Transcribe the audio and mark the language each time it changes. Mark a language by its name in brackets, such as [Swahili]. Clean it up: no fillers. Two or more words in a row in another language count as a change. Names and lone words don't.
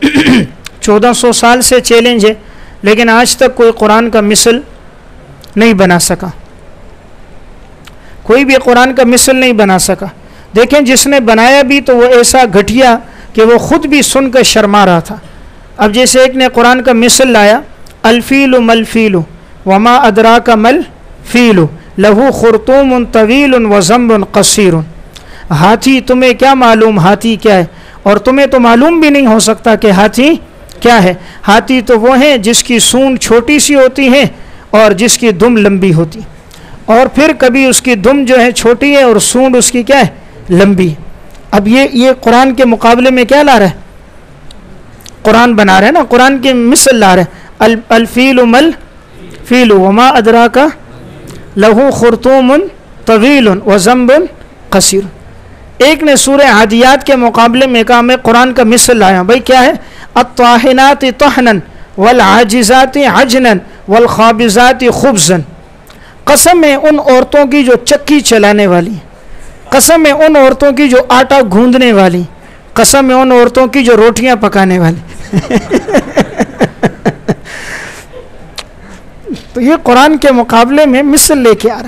[Hindi] 1400 साल से चैलेंज है, लेकिन आज तक कोई क़ुरान का मिसल नहीं बना सका। कोई भी क़ुरान का मिसल नहीं बना सका। देखें जिसने बनाया भी तो वो ऐसा घटिया कि वो ख़ुद भी सुनकर शर्मा रहा था। अब जैसे एक ने कुरान का मिसल लाया, [Arabic] الفيل ما الفيل وما أدراك ما الفيل له خرطوم طويل وذنب قصير. [Hindi] हाथी, तुम्हें क्या मालूम हाथी क्या है, और तुम्हें तो मालूम भी नहीं हो सकता कि हाथी क्या है। हाथी तो वो है जिसकी सूंड छोटी सी होती है और जिसकी दुम लंबी होती, और फिर कभी उसकी दुम जो है छोटी है और सूंड उसकी क्या है, लंबी। अब ये कुरान के मुकाबले में क्या ला रहा है, कुरान बना रहे हैं ना, कुरान की मिसल ला रहे हैं। [Arabic] الفيل ما الفيل وما أدراك له خرطوم طويل وذنب قصير. [Hindi] एक ने सूरह आदियात के मुकाबले में कहा मैं कुरान का मिसल लाया, भाई क्या है, [Arabic] الطاحنات طحنا والعاجنات عجنا والخابزات خبزا. [Hindi] कसम है उन औरतों की जो चक्की चलाने वाली, कसम है उन औरतों की जो आटा गूंदने वाली, कसम है उन औरतों की जो रोटियां पकाने वाली। तो ये कुरान के मुकाबले में मिसल लेके आ रहा है।